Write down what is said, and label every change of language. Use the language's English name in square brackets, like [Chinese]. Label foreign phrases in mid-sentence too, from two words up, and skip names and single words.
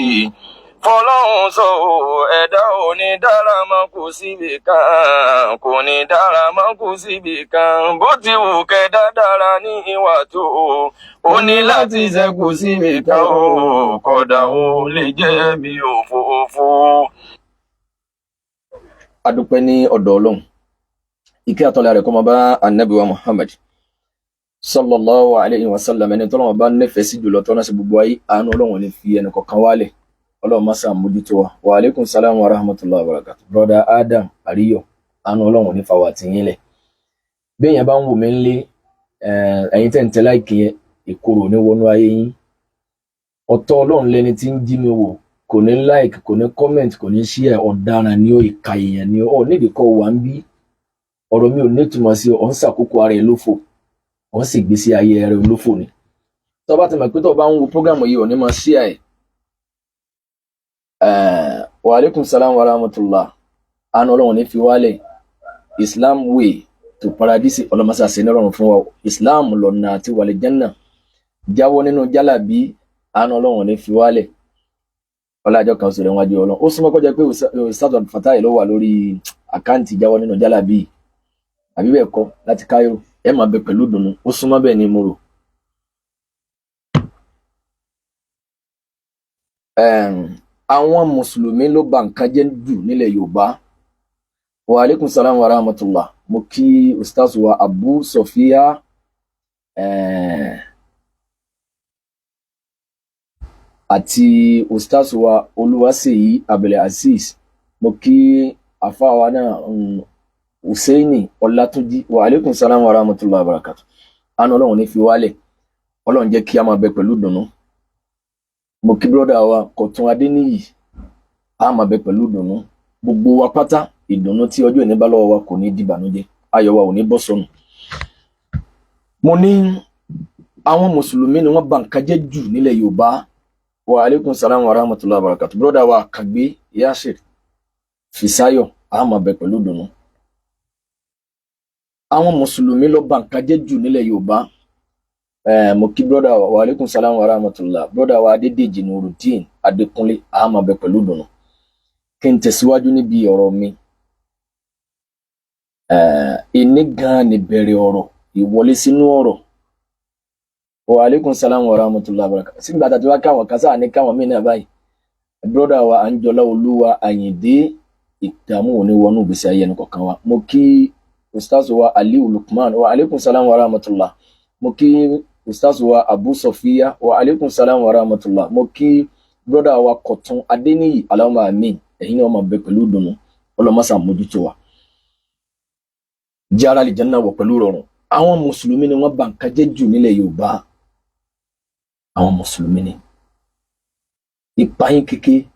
[Yoruba] Fọlọ́run sọ o, ẹ̀dá ò ní dára mọ́ kò síbi kan, kò ní dára mọ́ kò síbi kan, bó ti wù kẹ̀dá dára ní ìwà tó o, ó ní láti ṣe kò síbi kan o, kódà ó lè jẹ́ bí òfófó. Adúpẹ́ ní ọ̀dọ̀ Ọlọ́run. Ìkẹ́ àtọ́lá rẹ̀ kó máa bá Ànábì wa Muhammad [Arabic] صلى الله عليه وسلم, [Yoruba] ẹni tọ́lọ́run bá nífẹ̀ẹ́ sí jùlọ tọ́nà sí gbogbo ayé, àánú Ọlọ́run ní fi ẹnì kọ̀ọ̀kan wálẹ̀. Ọlọ́run má ṣe àmójútó wa. [Arabic] وعليكم السلام ورحمة الله وبركاته. [Yoruba] Brother Adam Àríyọ̀, àánú Ọlọ́run ní fa wà tí yín lẹ̀. Bí èèyàn bá ń wò mí ńlé, ẹ̀yin tẹ́ ń tẹ láìkì yẹn, ìkorò ní wọnú ayé yín. Ọ̀tọ̀ Ọlọ́run lẹni tí ń jí mi wò, kò ní like, kò ní comment, kò ní share, ọ̀daràn ni ó, ìka èèyàn ni ó, nídìí kọ́ wà ń bí. Ọ̀rọ̀ mi ò ní túmọ̀ sí ọ̀ ń ṣàkókò ara ẹ̀ lófò, ọ̀ ń sì gbé sí ayé rẹ̀ lófò ni. Tó bá ti mọ̀ pé tó bá ń wo program yìí, ò ní máa share ẹ̀. [Arabic] وعليكم السلام ورحمة الله. [Yoruba] Àánú Ọlọ́run ní fi wálẹ̀. Islam way to paradise, ọlọ́mọsá sí ní ọ̀run fún wa. Islam lọ́nà àti wàlẹ̀ Jannah. Jáwọ́ nínú jálàbí, àánú Ọlọ́run ní fi wálẹ̀. Ọlájọ́ kan sọ̀rọ̀ wájú Ọlọ́run. Ó súnmọ́ kó jẹ́ pé Ustaz Fatai ló wà lórí àkáǹtì Jáwọ́ nínú jálàbí. Àbí bẹ́ẹ̀ kọ́ láti Cairo. Ẹ máa bẹ pẹ̀lú dùnú. Ó súnmọ́ bẹ́ẹ̀ ni mo rò. Àwọn Mùsùlùmí ló ba nǹkan jẹ́ jù nílẹ̀ Yorùbá. [Arabic] وعليكم السلام ورحمة الله. [Yoruba] Mo kí Ustaz wa Abu Sofia àti Ustaz wa Olúwaṣèyí Abdulaziz. Mo kí àfáà wa náà Hussaini Ọlátúnjí. [Arabic] وعليكم السلام ورحمة الله وبركاته. [Yoruba] Àánú Ọlọ́run ní fi wálẹ̀. Ọlọ́run jẹ́ kí a máa bẹ pẹ̀lú dùnú. Mo kí brọ́dà wa Kọ̀tún Adéníyì, a máa bẹ pẹ̀lú dùnú. Gbogbo wa pátá, ìdùnnú tí ọjọ́ ìní bá lọ́wọ́ wa kò ní dìbànújẹ́, ayọ̀ wa ò ní bọ́ sọnù. Mo ní àwọn mùsùlùmí ni wọ́n bà nǹkan jẹ́ jù nílẹ̀ Yorùbá. [Arabic] وعليكم السلام ورحمة الله وبركاته. [Yoruba] Brother wa Kagbe Yasir Fisayo a máa bẹ pẹ̀lú dùnú. Àwọn mùsùlùmí ló bà nǹkan jẹ́ jù nílẹ̀ Yorùbá. Mo kí brother [Arabic] وعليكم السلام ورحمة الله. [Yoruba] Brother wa Adédèjì Nuruddin Adékúnlé a máa bẹ pẹ̀lú dùnú. Kí n tẹ̀síwájú níbi ọ̀rọ̀ mi. Ìní gan ni bẹ̀rẹ̀ ọ̀rọ̀, ìwọlé sínú ọ̀rọ̀. [Arabic] وعليكم السلام ورحمة الله وبركاته. [Yoruba] Sígbà tàbí wá káwọn kásá ní káwọn mí náà báyìí. Brother wa Anjola Olúwa Àyìndé ìdààmú òní wọnú ìgbésí ayé ẹni kọ̀ọ̀kan wa. Mo kí Ustaz wa Aliu Lukman [Arabic] وعليكم السلام ورحمة الله. [Yoruba] Mo kí Ustaz wa Abu Sofia [Arabic] وعليكم السلام ورحمة الله. [Yoruba] Mo kí brother wa Kọ̀tún Adéníyì [Arabic] اللهم آمين. [Yoruba] Ẹ̀yin ni wọ́n máa bẹ pẹ̀lú dùnú. Ọlọ́mọsà mójútó wa. Jara lè janna wọ̀ pẹ̀lú rọrùn. Àwọn mùsùlùmí ni wọ́n bà nǹkan jẹ́ jù nílẹ̀ Yorùbá. Àwọn mùsùlùmí ni. Ìpayín kéke.